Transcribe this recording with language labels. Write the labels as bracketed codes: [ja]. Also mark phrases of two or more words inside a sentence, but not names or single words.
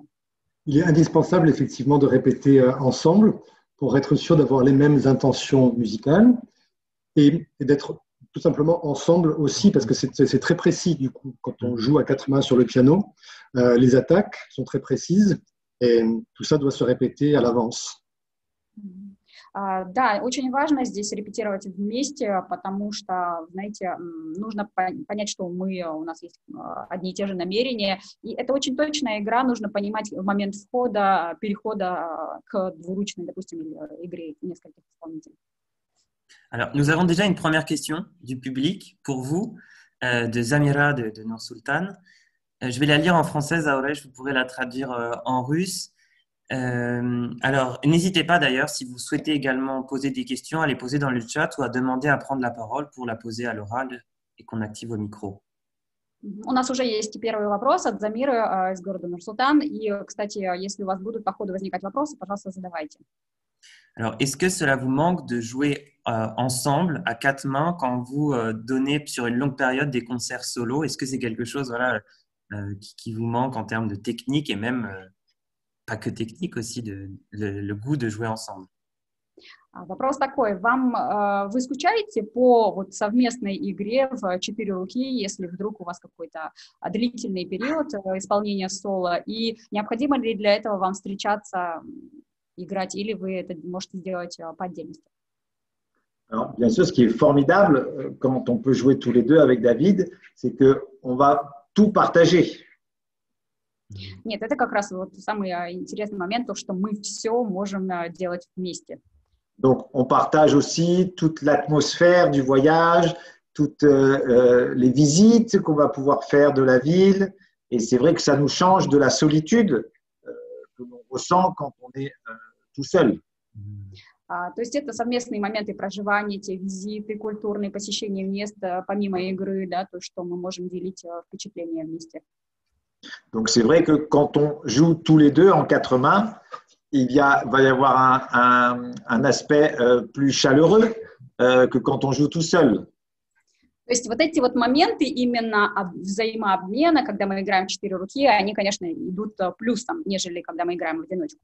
[fr] Il est indispensable effectivement de répéter ensemble pour être sûr d'avoir les mêmes intentions musicales et d'être tout simplement ensemble aussi parce que c'est très précis du coup quand on joue à 4 mains sur le piano. Les attaques sont très précises et tout ça doit se répéter à l'avance. [ru] Да, очень важно здесь репетировать вместе, потому что, знаете, нужно понять, что у нас есть одни и те же намерения, и это очень точная игра, нужно понимать в момент входа, перехода к двуручной, допустим, игре нескольких исполнителей. [fr] Alors, nous avons déjà une première question du public pour vous, de Zamira de Nour Sultan. Je vais la lire en française, Aurège, vous pourrez la traduire en russe. Alors, n'hésitez pas d'ailleurs, si vous souhaitez également poser des questions, à les poser dans le chat ou à demander à prendre la parole pour la poser à l'oral et qu'on active vos micros. [ru] У нас уже есть первый вопрос от Замиры из города Нур-Султан. И, кстати, если у вас будут по ходу возникать вопросы, пожалуйста, задавайте. [fr] Alors, est-ce que cela vous manque de jouer ensemble à 4 mains quand vous donnez sur une longue période des concerts solo? Est-ce que c'est quelque chose qui vous manque en termes de technique et même pas que technique aussi, le goût de jouer ensemble? [ru] Вопрос такой. Вы скучаете по вот совместной игре в 4 руки, если вдруг у вас какой-то длительный период исполнения соло, и необходимо ли для этого вам встречаться, играть, или вы это можете сделать по отдельности? [fr] Alors, bien sûr, ce qui est formidable quand on peut jouer tous les deux avec David, c'est qu'on va tout partager. [ru] Нет, это как раз вот самый интересный момент, то, что мы все можем делать вместе. [fr] Donc, on partage aussi toute l'atmosphère du voyage, toutes les visites qu'on va pouvoir faire de la ville. Et c'est vrai que ça nous change de la solitude que l'on ressent quand on est tout seul. [ru] То есть это совместные моменты проживания, те визиты, культурные посещения мест, помимо игры, да, то, что мы можем делить впечатления вместе. [fr] Donc c'est vrai que quand on joue tous les deux en quatre mains, va y avoir un aspect plus chaleureux que quand on joue tout seul. [ru] То есть вот эти вот моменты именно взаимообмена, когда мы играем в 4 руки, они, конечно, идут плюсом, нежели когда мы играем в одиночку.